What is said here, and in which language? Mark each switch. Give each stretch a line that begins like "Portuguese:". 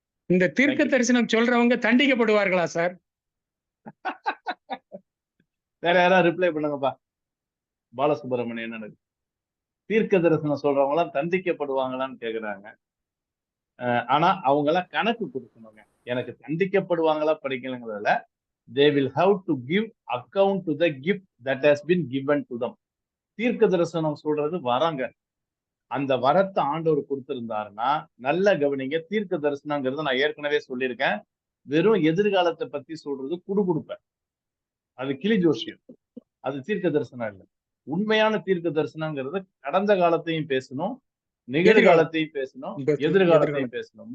Tamil: இந்த தீர்க்க தரிசனம் சொல்றவங்க தண்டிக்கப்படுவார்களா சார்? வேற யாராவது ரிப்ளை பண்ணுங்கப்பா. பாலசுப்ரமணியன் எனக்கு தீர்க்க தரிசனம் சொல்றவங்க எல்லாம் தண்டிக்கப்படுவாங்களான்னு கேக்குறாங்க. ஆனா அவங்க எல்லாம் கணக்கு கொடுக்கணுங்க. எனக்கு தண்டிக்கப்படுவாங்களா படிக்கலங்கிறதுல,
English: they will have to give account to the gift that has been given to them.
Tamil: தீர்க்க தரிசனம் சொல்றது வராங்க. அந்த வரத்தை ஆண்டவர் கொடுத்திருந்தாருன்னா, நல்ல கவனிங்க, தீர்க்க தரிசனங்கிறது நான் ஏற்கனவே சொல்லியிருக்கேன், வெறும் எதிர்காலத்தை பத்தி சொல்றது குடுகுடுப்பேன். அது கிளி ஜோசியம், அது தீர்க்க தரிசனம் இல்லை. உண்மையான தீர்க்க தரிசனங்கிறது கடந்த காலத்தையும் பேசணும், நிகழ்காலத்தையும் பேசணும், எதிர்காலத்தையும் பேசணும்.